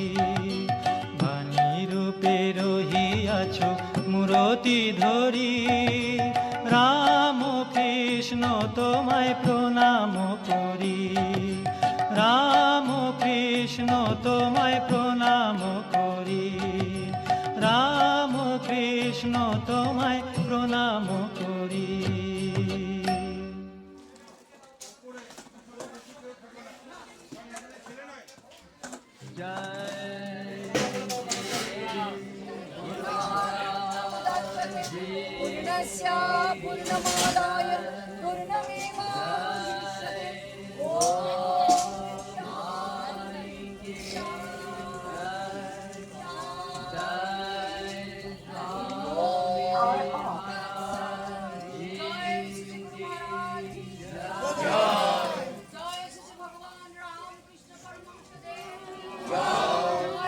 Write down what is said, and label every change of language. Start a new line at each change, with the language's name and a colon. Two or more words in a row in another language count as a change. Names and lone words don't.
Bangla: বাণী রূপে রহিয়াছ মূরতি ধরি, রাম কৃষ্ণ তোমায় প্রণাম করি। রাম কৃষ্ণ তোমায় প্রণাম করি। রাম কৃষ্ণ তোমায় প্রণাম করি।
Sanskrit: पूर्णस्य पूर्णमादाय पूर्णमेवावशिष्यते। ॐ शान्ति शान्ति शान्ति।
Hindi: जय श्री गुरु महाराज की जय। जय श्री भगवान राम कृष्ण परमहंस देव की जय।